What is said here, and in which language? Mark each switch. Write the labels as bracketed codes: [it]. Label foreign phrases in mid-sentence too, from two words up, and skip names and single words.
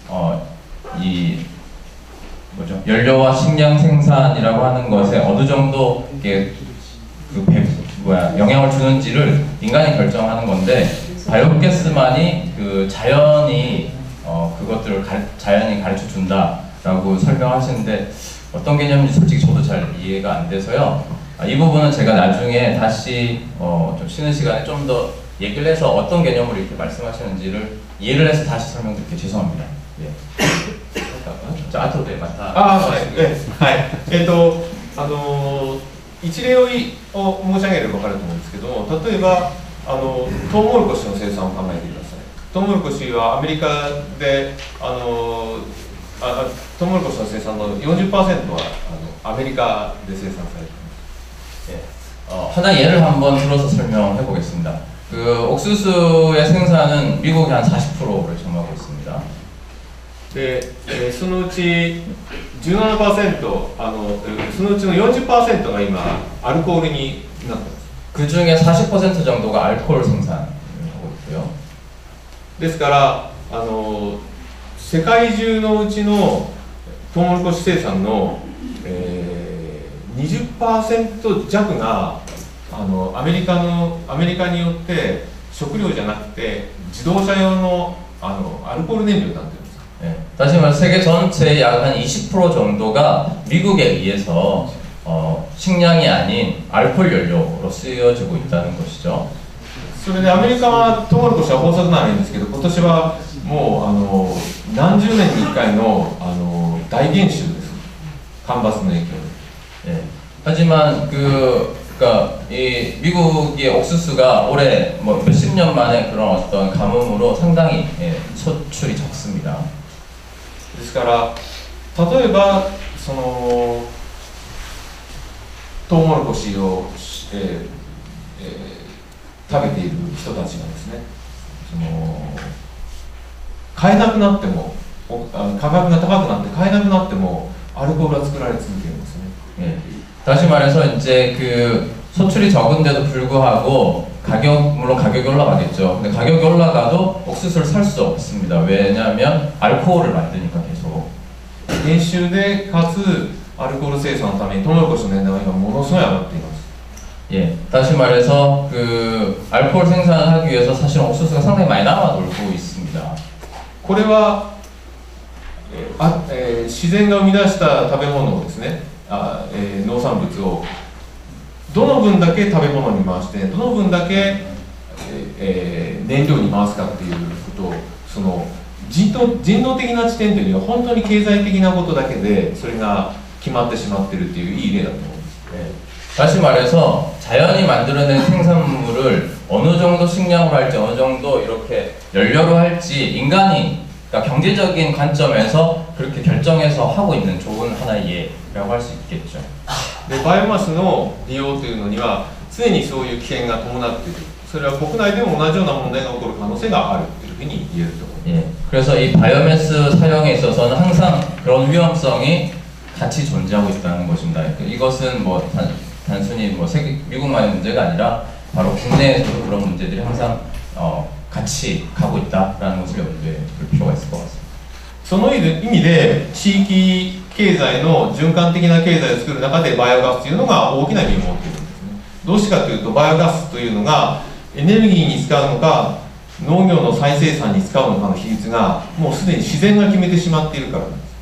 [ko] 연료와 식량 생산이라고 하는 것에 어느 정도 영향을 주는지를 인간이 결정하는 건데, 바이오가스만이 자연이 그것들을 자연이 가르쳐 준다라고 설명하시는데 어떤 개념인지 솔직히 저도 잘 이해가 안 돼서요. 이 부분은 제가 나중에 다시 좀 쉬는 시간에 좀 더 얘기를 해서 어떤 개념으로 이렇게 말씀하시는지를 이해를 해서 다시 설명드릴게요. 죄송합니다. 예. 자, [ja] 後でまた。はい。一例を申し上げれば分かると思うんですけども、例えばトウモロコシの生産を考えてください。トウモロコシはアメリカでトウモロコシの生産の 40% はアメリカで生産されています。 [ko] 하나 예를 한번 들어서 설명해 보겠습니다. 그 옥수수의 생산은 미국이 한 40%를 점하고 있습니다. [ja] で、そのうち 17%、そのうちの 40% が今アルコールになっています。 [ko] 그 중에 40% 정도가 알코올 생산을 하고 있고요. [ja] ですから世界中のうちのトウモロコシ生産の、20% 弱がアメリカによって食料じゃなくて自動車用のアルコール燃料になっています。 [ko] 네, 다시 말해서 세계 전체의 약 한 20% 정도가 미국에 의해서 식량이 아닌 알코올 연료로 쓰여지고 있다는 것이죠. [ja] それでアメリカはトウモロコシは豊作ならいいんですけど、今年はもう何十年に1回の大減収です。干ばつの影響で。 [ko] 네, 하지만 그러니까 이 미국의 옥수수가 올해 뭐 몇십 년 만에 그런 어떤 가뭄으로 상당히 소출이 적습니다. ですから例えばそのトウモロコシを、食べている人たちがですね、買えなくなっても価格が高くなって買えなくなってもアルコールは作られ続けるんですね。 네, 다시 말해서 이제 그 소출이 적은데도 불구하고 물론 가격이 올라가겠죠. 근데 가격이 올라가도 옥수수를 살 수 없습니다. 왜냐하면 알코올을 만드니까 계속. [ja] 減収でかつアルコール生産のためにトウモロコシの値段が今ものすごい上がっています。 [ko] 예, 다시 말해서 그 알코올 생산을 하기 위해서 사실 옥수수가 상당히 많이 남아 돌고 있습니다. [ja] これは、自然が生み出した食べ物をですね、農産物をどの分だけ食べ物に回してどの分だけ、燃料に回すかっていうことをその人道的な視点というよりは本当に経済的なことだけでそれが決まってしまっているっていういい例だと思うんです。 [ko] 다시 말해서 자연이 만들어낸 생산물을 어느 정도 식량으로 할지 어느 정도 이렇게 연료로 할지 인간이 그러니까 경제적인 관점에서 그렇게 결정해서 하고 있는 좋은 하나의 예라고 할 수 있겠죠. [ja] でバイオマスの利用というのには常にそういう危険が伴っている。それは国内でも同じような問題が起こる可能性があるというふうに言えると思います。 [ko] 예, 그래서 이 바이오매스 사용에 있어서는 항상 그런 위험성이 같이 존재하고 있다는 것입니다. 이것은 뭐 단순히 뭐 미국만의 문제가 아니라 바로 국내에서도 그런 문제들이 항상 같이 가고 있다라는 것을 염두에 둘 필요가 있을 것 같습니다. [ja] その意味で地域経済の循環的な経済を作る中でバイオガスというのが大きな意味を持っているんですね。どうしてかというとバイオガスというのがエネルギーに使うのか農業の再生産に使うのかの比率がもうすでに自然が決めてしまっているからなんです。